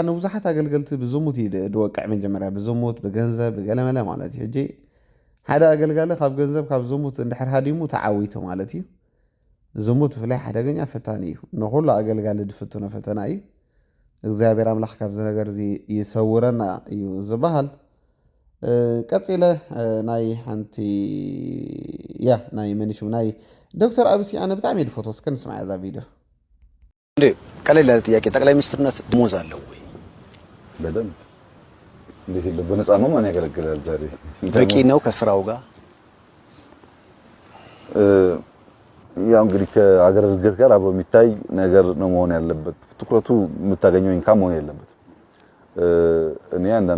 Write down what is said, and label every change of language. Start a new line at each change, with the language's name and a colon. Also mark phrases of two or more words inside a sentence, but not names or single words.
Tigrinya: ንብዙሓት ኣገልገልቲ ብዝሙት ድወቅዕ መጀመርያ ብዝሙት ብገንዘብ ብገለመለ ማለት እዩ። ሕጂ ሓደ ኣገልጋሊ ካብ ገንዘብ ካብ ዝሙት እንድሕር ሃዲሙ ተዓዊቱ ማለት እዩ። ዝሙት ብፍላይ ሓደገኛ ፈታኒ እዩ። ንኩሉ ኣገልጋሊ ድፍትኖ ፈተና እዩ። እግዚኣብሔር ኣምላኽ ካብዚ ነገር እዚ ይሰውረና እዩ ዝበሃል። ቀፂለ ናይ ሓንቲ ናይ መንሽ ናይ ዶክተር አብሲ ኣነ ብጣዕሚ ድፎቶ እስከ ንስማዕ እዛ ቪድዮ።
Amharic: ቀለል ያለ ጥያቄ፣ ጠቅላይ ሚኒስትርነት ደሞዝ አለው ወይ? በደንብ እንዴት የለም። በነፃ ነው ማን ያገለግላል? ዛሬ በቂ ነው ከስራው ጋር? ያው እንግዲህ ከሀገር እድገት ጋር አብሮ የሚታይ ነገር ነው መሆን ያለበት። ትኩረቱ የምታገኘው ኢንካም መሆን የለበት። እኔ አንዳንድ